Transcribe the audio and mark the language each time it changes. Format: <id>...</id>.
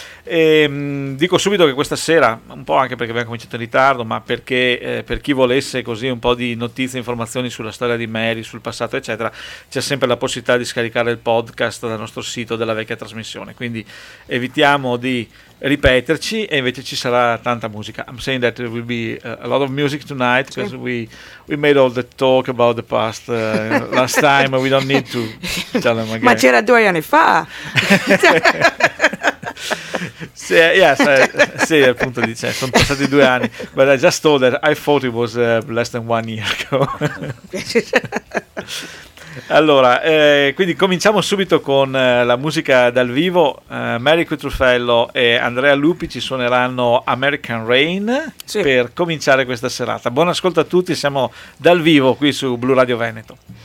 <it>E dico subito che questa sera, un po' anche perché abbiamo cominciato in ritardo, ma perché per chi volesse così un po' di notizie, informazioni sulla storia di Mary, sul passato eccetera, c'è sempre la possibilità di scaricare il podcast dal nostro sito della vecchia trasmissione, quindi evitiamo di ripeterci, e invece ci sarà tanta musica.</it> <en>I'm saying that there will be a lot of music tonight, sì. Because we made all the talk about the past last time, we don't need to tell them again.</en> <it>Ma c'era 2 anni fa. Sì, yes, sì, appunto, dice, sono passati 2 anni.</it> <en>But I just told that I thought it was less than 1 year ago.</en> <it>Allora, quindi cominciamo subito con la musica dal vivo. Mary Cutruffello e Andrea Lupi ci suoneranno American Rain, sì, per cominciare questa serata. Buon ascolto a tutti, siamo dal vivo qui su Blu Radio Veneto.</it>